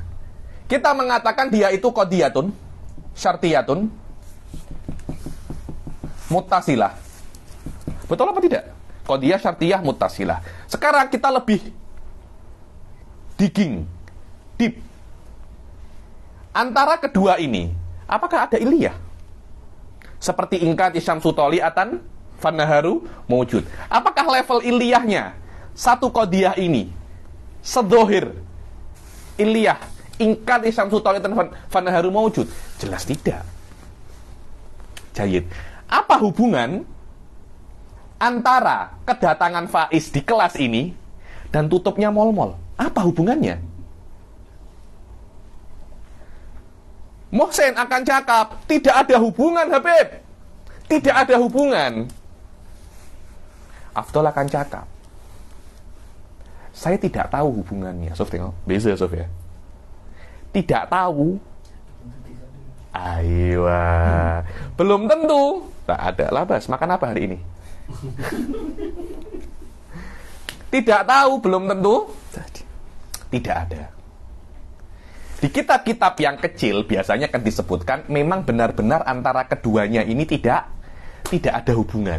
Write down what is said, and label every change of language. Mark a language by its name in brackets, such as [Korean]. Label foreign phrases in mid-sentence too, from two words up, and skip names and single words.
[Malay] Kita mengatakan dia itu [Arabic] قضية شرطية متصلة. [Malay] Betul apa tidak? [Arabic] قضية شرطية متصلة. [Malay] Sekarang kita lebih digging, deep. Antara kedua ini, apakah ada iliyah? [Arabic] Seperti إن كانت الشمس طالعة فالنهار موجود. [Malay] Apakah level iliyahnya satu qadiyah ini sedzohir iliyah [Arabic] إن كانت الشمس طالعة فالنهار موجود? [Malay] Jelas tidak. Jayid. Apa hubungan antara kedatangan faiz di kelas ini dan tutupnya mol-mol? Apa hubungannya? Mohsen akan cakap, tidak ada hubungan, Habib. Tidak ada hubungan. Afdol akan cakap, saya tidak tahu hubungannya. Sof, tengok. Beza, Sof, ya. Tidak tahu. Aywa. Belum tentu. Tak ada labas. Makan apa hari ini? Tidak tahu, belum tentu. Tidak ada. Di kitab-kitab yang kecil biasanya akan disebutkan memang benar-benar antara keduanya ini tidak ada hubungan.